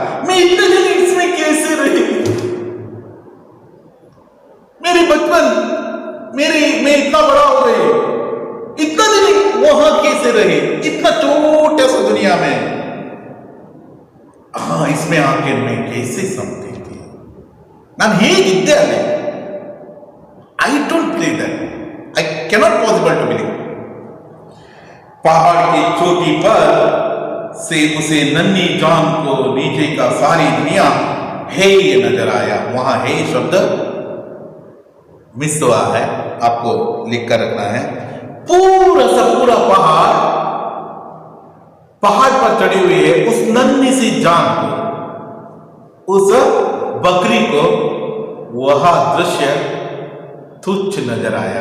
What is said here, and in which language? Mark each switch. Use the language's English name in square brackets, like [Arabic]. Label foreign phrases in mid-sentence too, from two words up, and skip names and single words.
[Hindi] मैं इतने दिन इसमें कैसे रही, मेरी बचपन मैं इतना बड़ा हो गई, इतना दिन वहां कैसे रहे, इतना छोटे सा दुनिया में। हाँ, इसमें आके मैं कैसे समझती थी। [Kannada] ನಾನು ಹೇಗಿದ್ದೆ ಅಲ್ಲಿ, [English] I don't believe that, I cannot possible to believe। [Hindi] पहाड़ की चोटी पर से उसे नन्ही जान को नीचे का सारी दुनिया है ये नजर आया। वहां है शब्द मिस हुआ है, आपको लिख कर रखना है। पूरा पहाड़ पर चढ़ी हुई है उस नन्ही सी जान को, उस बकरी को वह दृश्य तुच्छ नजर आया।